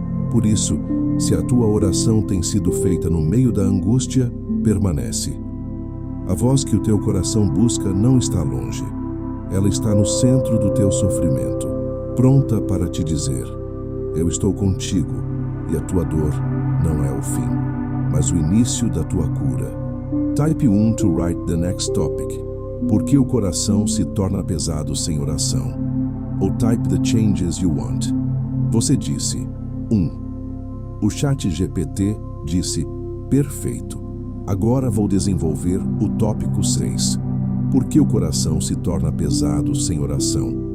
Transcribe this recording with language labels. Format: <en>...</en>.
<pt>Por isso, se a tua oração tem sido feita no meio da angústia, permanece. A voz que o teu coração busca não está longe. Ela está no centro do teu sofrimento, pronta para te dizer: eu estou contigo, e a tua dor não é o fim, mas o início da tua cura.</pt> <en>Type 1 to write the next topic.</en> <pt>Por que o coração se torna pesado sem oração? Ou</pt> <en>type the changes you want.</en> <pt>Você disse: 1. O ChatGPT disse: perfeito. Agora vou desenvolver o tópico 6. Por que o coração se torna pesado sem oração?</pt>